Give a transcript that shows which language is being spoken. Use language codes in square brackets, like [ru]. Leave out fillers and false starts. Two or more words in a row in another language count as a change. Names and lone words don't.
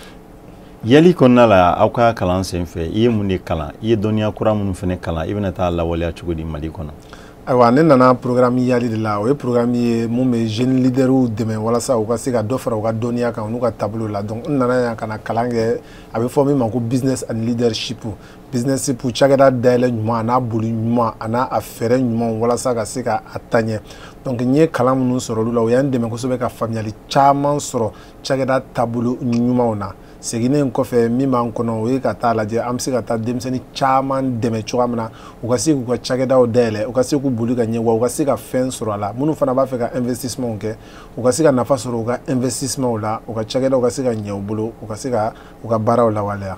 [bm] Yali kɔnɔna la aw ka kalan sen fɛ I ye mun de kalan I ye dɔnniya kura minnu fana kalan I bɛna taa lawaleya cogo di Mali kɔnɔ. Ayiwa ne nana programme yali de la o ye programme ye mun bɛ [fr] jeune leaderw [bm] dɛmɛ walasa u ka se ka dɔ fara u ka dɔnniya kan n'u ka taabolo la donc n nana yan ka na kalan kɛ a bɛ fɔ min ma ko [en] business and leadership business [bm] pour cakɛda dayɛlɛ ɲuman a n'a boli ɲuman a n'a fɛɛrɛ ɲuman walasa ka se ka taɲɛ donc n ye kalan minnu sɔrɔ olu la o y'an dɛmɛ kosɛbɛ ka faamuyali caman sɔrɔ cakɛda taabolo ɲumanw na seginnen kɔfɛ min b'an kɔnɔ o ye ka taa lajɛ an bɛ se ka taa denmisɛnnin caman dɛmɛ cogoya min na u ka se k'u ka cakɛdaw dayɛlɛ u ka se k'u boli ka ɲɛ wa u ka se ka fɛn sɔrɔ a la minnu fana b'a fɛ ka investissement kɛ u ka se ka nafa sɔrɔ u ka investissement la u ka cakɛdaw ka se ka ɲɛ u bolo u ka se ka u ka baaraw lawaleya.